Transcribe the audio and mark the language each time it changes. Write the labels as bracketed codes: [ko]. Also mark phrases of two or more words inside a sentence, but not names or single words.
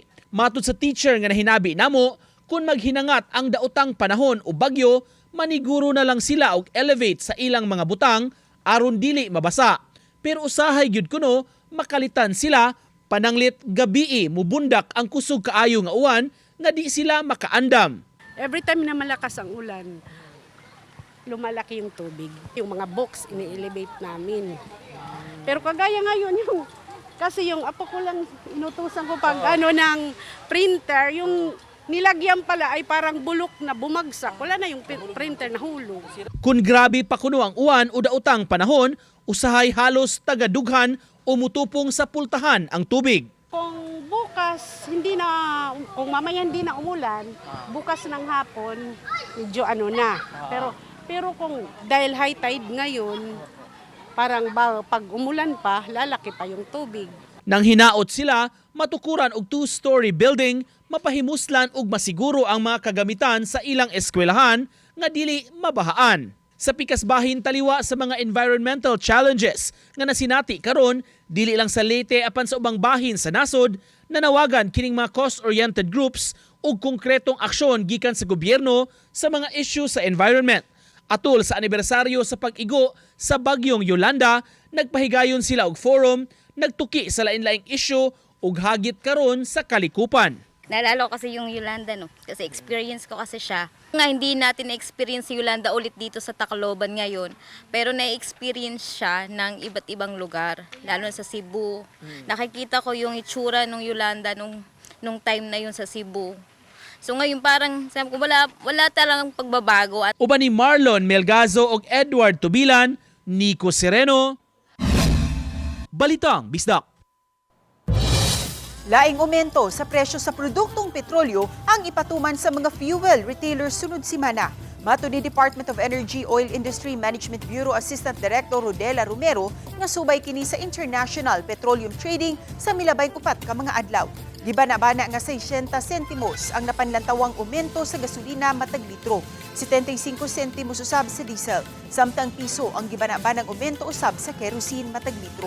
[ceb] Matud sa teacher nga nahinabi namo, kung maghinangat ang daotang panahon o bagyo, maniguro na lang sila og elevate sa ilang mga butang aron dili mabasa. Pero usahay gyud kuno makalitan sila pananglit gabii mubundak ang kusog kaayo nga uwan nga di sila makaandam. [en] Every time [tl] na malakas ang ulan, lumalaki yung tubig. Yung mga box, ini-elevate namin. Pero kagaya ngayon, kasi yung apo ko lang inutusan ko pag ng printer, yung nilagyan pala ay parang bulok na bumagsak. Wala na yung printer na hulog. [ceb] Kung grabe pa kuno ang uwan o daotang panahon, usahay halos tagadughan o mutupong sa pultahan ang tubig. [tl] Kung bukas, kung mamaya hindi na umulan, bukas ng hapon, medyo na. Pero kung dahil [en] high tide [tl] ngayon, parang pag umulan pa, lalaki pa yung tubig. [ceb] Nang hinaot sila, matukuran og 2-story building, mapahimuslan og masiguro ang mga kagamitan sa ilang eskwelahan nga dili mabahaan. Sa pikasbahin taliwa sa mga [en] environmental challenges [ceb] nga nasinati karon, dili lang sa Leyte apan sa ubang bahin sa nasod, nanawagan kining mga [en] cost-oriented groups [ceb] og konkretong aksyon gikan sa gobyerno sa mga issue sa environment. Atol sa anibersaryo sa pag-igo sa Bagyong Yolanda, nagpahigayon sila og forum, nagtuki sa lain-laing issue ug hagit karon sa kalikupan. [tl] Naalala ko kasi yung Yolanda, no? Kasi experience ko kasi siya. Nga hindi natin na-experience si Yolanda ulit dito sa Tacloban ngayon, pero na-experience siya ng iba't ibang lugar, lalo sa Cebu. Nakikita ko yung itsura ng Yolanda nung time na yun sa Cebu. So ngayon parang sabi ko, wala talagang pagbabago. [ceb] Uban ni Marlon Melgazo ug Edward Tubilan, Nico Sereno, Balitang Bisdak. Laing aumento sa presyo sa produktong petrolyo ang ipatuman sa mga fuel retailers sunod simana. Mato ni Department of Energy Oil Industry Management Bureau Assistant Director Rodela Romero nga subay kini sa [en] International Petroleum Trading [ceb] sa milabay upat ka mga adlaw. Gibana-bana nga 60 sentimos ang napanlantawang aumento sa gasolina matag litro, 75 sentimos usab sa diesel, samtang piso ang gibana-banang aumento usab sa kerosene matag litro.